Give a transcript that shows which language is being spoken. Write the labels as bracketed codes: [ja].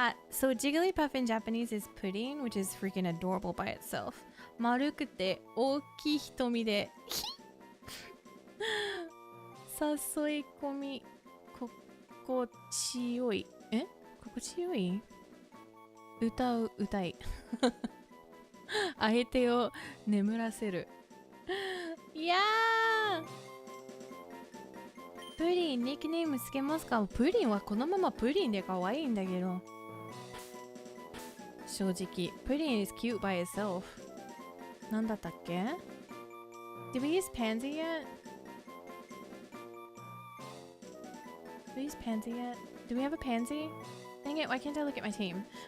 [en] So Jigglypuff in Japanese is pudding, which is freaking adorable by itself. [ja] 丸くて大きい瞳で誘い込み心地よい。心地よい？歌う歌い。相手を眠らせる。いやー。プリン、ニックネームつけますか？プリンはこのままプリンで可愛いんだけど。 [en] 正直、プリン is cute by itself. なんだったっけ？ Did we use pansy yet? Did we use pansy yet? Do we have a pansy? Dang it, why can't I look at my team?